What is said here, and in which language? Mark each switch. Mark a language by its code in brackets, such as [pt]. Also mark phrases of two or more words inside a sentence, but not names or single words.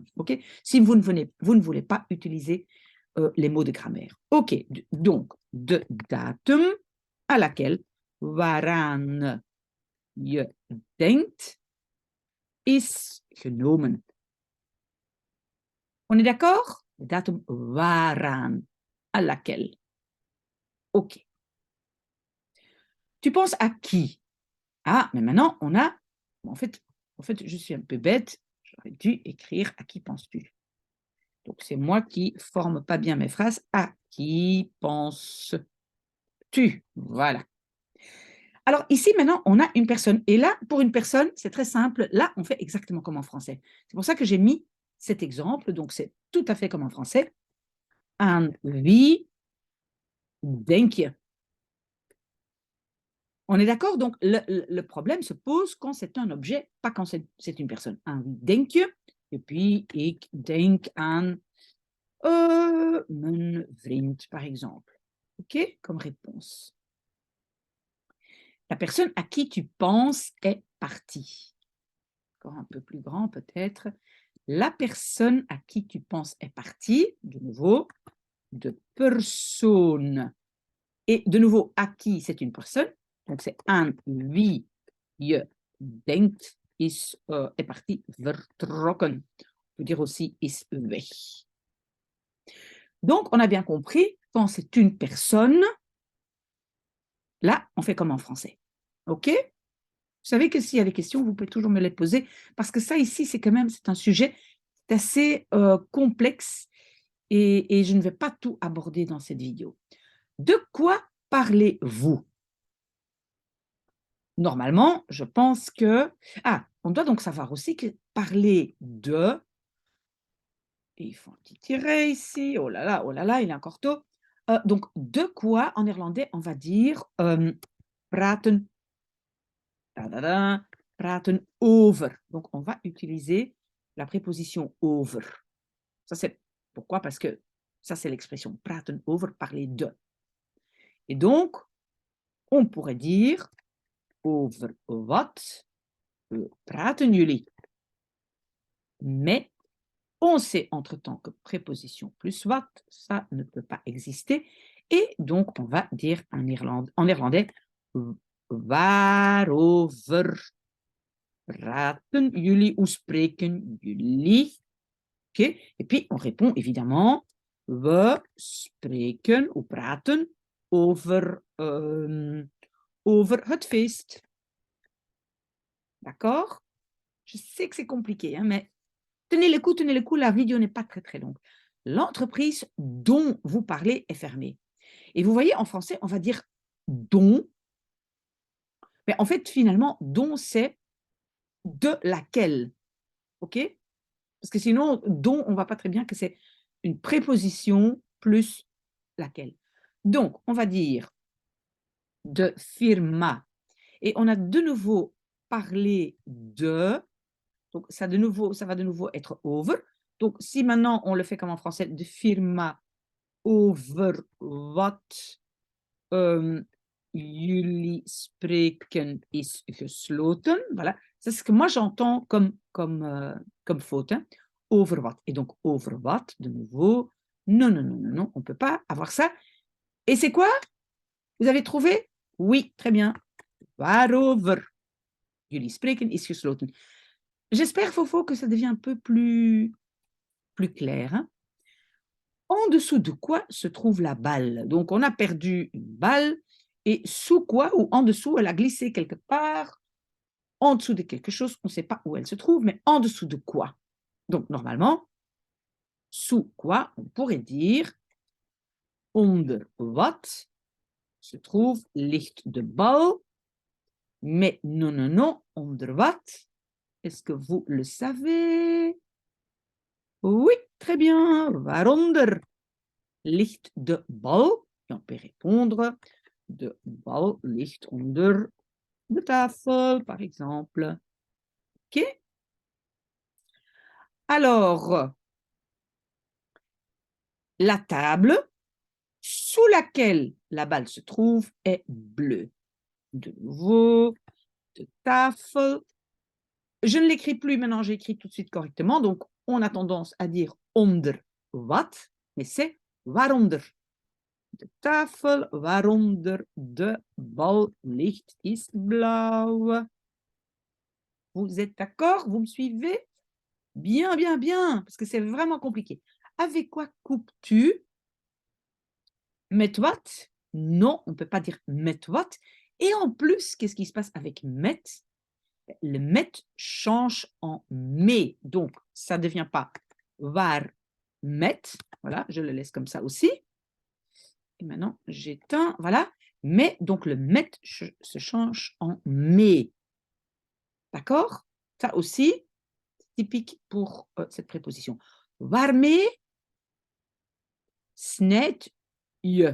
[fr] OK? Si vous ne voulez pas utiliser les mots de grammaire. OK, donc, [nl] de datum [fr] à laquelle, [nl] waaraan je denkt, is genomen. [fr] On est d'accord? Le [nl] datum waaraan, [fr] à laquelle. OK. Tu penses à qui? Ah, mais maintenant, on a... En fait, je suis un peu bête. J'aurais dû écrire à qui penses-tu? Donc, c'est moi qui ne forme pas bien mes phrases. À qui penses-tu? Voilà. Alors, ici, maintenant, on a une personne. Et là, pour une personne, c'est très simple. Là, on fait exactement comme en français. C'est pour ça que j'ai mis cet exemple. Donc, c'est tout à fait comme en français. [nl] Aan wie denk je? [fr] On est d'accord? Donc, le problème se pose quand c'est un objet, pas quand c'est une personne. [nl] Aan wie denk je? [fr] Et puis, [nl] ik denk aan mijn vriend, [fr] par exemple. OK? Comme réponse. La personne à qui tu penses est partie. Encore un peu plus grand, peut-être. La personne à qui tu penses est partie, de nouveau, [nl] de persoon. [fr] Et de nouveau, à qui c'est une personne. Donc, c'est [nl] aan wie je denkt [fr] est parti, vertrokken. On peut dire aussi [nl] is weg. [fr] Donc, on a bien compris, quand c'est une personne, là, on fait comme en français. OK? Vous savez que s'il y a des questions, vous pouvez toujours me les poser, parce que ça ici, c'est un sujet assez complexe et je ne vais pas tout aborder dans cette vidéo. De quoi parlez-vous? Normalement, je pense que... Ah, on doit donc savoir aussi que parler de... Il faut un petit tiret ici. Oh là là, il est encore tôt. Donc, de quoi, en néerlandais, on va dire praten. [nl] Praten over. [fr] Donc, on va utiliser la préposition over. Ça, c'est pourquoi? Parce que ça, c'est l'expression [nl] praten over, [fr] parler de. Et donc, on pourrait dire [nl] over wat praten jullie. [fr] Mais on sait entre-temps que préposition plus wat, ça ne peut pas exister. Et donc, on va dire en néerlandais [nl] waarover praten jullie [fr] ou [nl] spreken jullie. [fr] Okay? Et puis, on répond évidemment [nl] we spreken [fr] ou [nl] praten over, over het feest. [fr] D'accord? Je sais que c'est compliqué, hein, mais tenez le coup, la vidéo n'est pas très très longue. L'entreprise dont vous parlez est fermée. Et vous voyez, en français, on va dire dont. Mais en fait, finalement, dont, c'est de laquelle. OK? Parce que sinon, dont, on ne voit pas très bien que c'est une préposition plus laquelle. Donc, on va dire [nl] de firma. [fr] Et on a de nouveau parlé de. Donc, ça va de nouveau être over. Donc, si maintenant on le fait comme en français, [nl] de firma over wat jullie spreken is gesloten. [fr] Voilà, c'est ce que moi j'entends comme faute. Hein. [nl] Over wat. [fr] Et donc, [nl] over wat, [fr] de nouveau, non, non, non, non, non, on ne peut pas avoir ça. Et c'est quoi? Vous avez trouvé? Oui, très bien. [nl] Waarover jullie spreken is gesloten. [fr] J'espère, Fofo, que ça devient un peu plus clair, hein. En dessous de quoi se trouve la balle? Donc, on a perdu une balle et sous quoi ou en dessous, elle a glissé quelque part, en dessous de quelque chose, on ne sait pas où elle se trouve, mais en dessous de quoi? Donc, normalement, sous quoi on pourrait dire [nl] onder wat [fr] se trouve [nl] ligt de bal, [fr] mais non, non, non, [nl] onder wat? [fr] Est-ce que vous le savez? Oui, très bien. [nl] Waaronder ligt de bal? [fr] Et on peut répondre [nl] de bal ligt onder de tafel, [fr] par exemple. OK? Alors, la table sous laquelle la balle se trouve est bleue. De nouveau, [nl] de tafel. [fr] Je ne l'écris plus maintenant, j'écris tout de suite correctement. Donc, on a tendance à dire [nl] onder wat, [fr] mais c'est waaronder. [nl] De tafel waaronder de bal ligt is blauw. [fr] Vous êtes d'accord? Vous me suivez? Bien, bien, bien, parce que c'est vraiment compliqué. Avec quoi coupes-tu? [nl] Met wat? [fr] Non, on ne peut pas dire [nl] met wat. [fr] Et en plus, qu'est-ce qui se passe avec met? Le met change en mais. Donc, ça ne devient pas [nl] waar met. [fr] Voilà, je le laisse comme ça aussi. Et maintenant, j'éteins. Voilà. Mais, donc, le met se change en mais. D'accord? Ça aussi, typique pour cette préposition. [nl] Waarmee snijd je?